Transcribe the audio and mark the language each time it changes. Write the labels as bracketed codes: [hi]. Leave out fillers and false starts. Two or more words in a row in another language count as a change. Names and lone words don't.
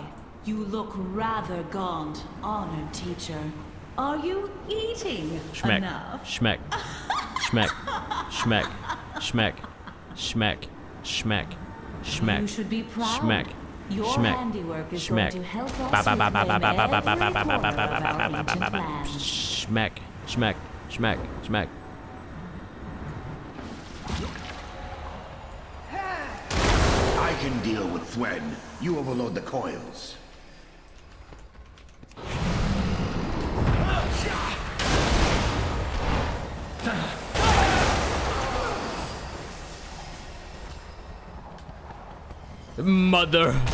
[en] You look rather gaunt, honored teacher. Are you eating Schmeck. enough? Schmeck. Schmeck. Schmeck. Schmeck. Schmeck. Schmeck. Schmeck. You should be proud. Schmeck. Your Schmeck. handiwork is Schmeck. going to help us Ba ba ba ba ba ba ba ba ba ba ba ba ba ba ba ba ba ba ba ba. Schmeck. Schmeck. Schmeck. Schmeck. I can deal with Thwen. You overload the coils. Mother.